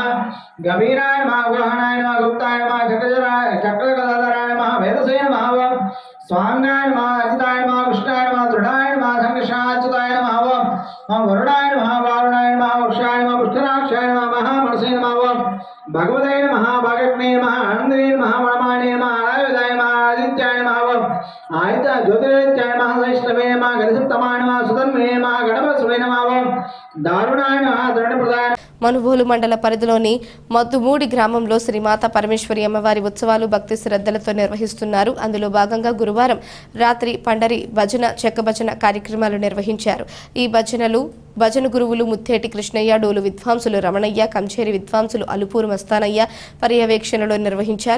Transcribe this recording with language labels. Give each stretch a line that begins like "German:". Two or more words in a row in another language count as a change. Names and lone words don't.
Sanskrit: गभीराय नमः, ग्रहणाय नमः, गुप्ताय नमः, चक्रगदाधराय नमः, वेदसे नमः, स्वांगाय नमः, अजिताय नमः, कृष्णाय नमः, दृढ़ाय नमः, संकर्षाच्युताय नमः, वरुणाय नमः, वारुणाय नमः, वृक्षाय नमः, पुष्कराक्षाय नमः, महामनसे नमः, भगवते नमः, भागग्ने नमः, आनन्दे नमः, मणमाणे नमः, आयुधाय नमः, आदित्याय नमः, आयता ज्योतिरादित्याय नमः, वैष्णवे नमः, गणसप्तमाय नमः, सुतन्मे नमः, गणपतये नमः, दारुणाय नमः, दृढप्रदाय
Telugu: మనుబోలు మండల పరిధిలోని మద్దుమూడి గ్రామంలో శ్రీమాత పరమేశ్వరి అమ్మవారి ఉత్సవాలు భక్తి శ్రద్ధలతో నిర్వహిస్తున్నారు. అందులో భాగంగా గురువారం రాత్రి పండరి భజన, చెక్క భజన కార్యక్రమాలు నిర్వహించారు. ఈ భజన గురువులు ముత్తేటి కృష్ణయ్య, డోలు విద్వాంసులు రమణయ్య, కంచేరి విద్వాంసులు అలుపూరు మస్తానయ్య పర్యవేక్షణలో నిర్వహించారు.